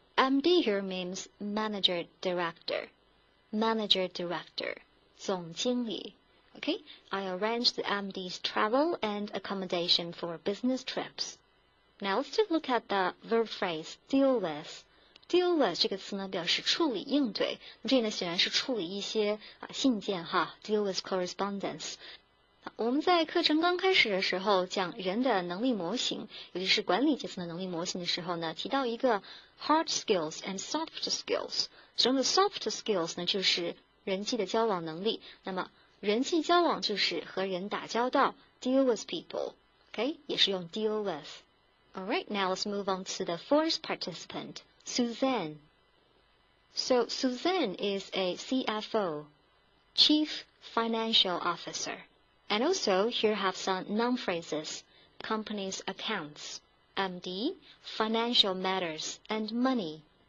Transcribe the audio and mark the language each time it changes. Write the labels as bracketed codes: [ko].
[en] MD here means manager director. Manager director. [zh] 总经理. [en] Okay? I arrange the MD's travel and accommodation for business trips. Now let's take a look at the verb phrase deal with. [zh] Deal with 这个词呢表示处理应对，这里呢显然是处理一些信件哈 ， [en] deal with correspondence。 [zh] 我们在课程刚开始的时候讲人的能力模型，尤其是管理阶层的能力模型的时候呢，提到一个 [en] hard skills and soft skills。 [zh] 其中的 soft skills 呢就是人际的交往能力，那么人际交往就是和人打交道 ， [en] deal with people， [zh] OK， 也是用 deal with。 [en] Alright, now let's move on to the fourth participant. Suzanne. So Suzanne is a CFO, Chief Financial Officer. And also here have some noun phrases, company's accounts, MD, financial matters, and money.